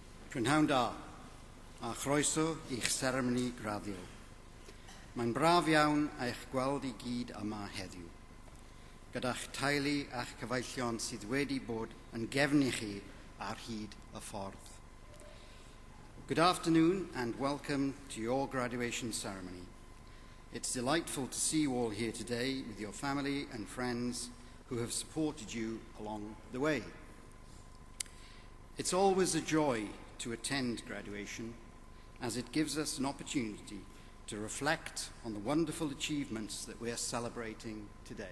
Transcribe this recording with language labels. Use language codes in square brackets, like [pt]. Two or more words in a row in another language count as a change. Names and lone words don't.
[cy] Prynhawn da, a chroeso i'ch seremoni graddio. Mae'n braf iawn eich gweld I gyd yma heddiw, gyda'ch teulu a'ch cyfeillion sydd wedi bod yn gefn I chi ar hyd y ffordd. [en] Good afternoon and welcome to your graduation ceremony. It's delightful to see you all here today with your family and friends who have supported you along the way. It's always a joy to attend graduation, as it gives us an opportunity to reflect on the wonderful achievements that we are celebrating today.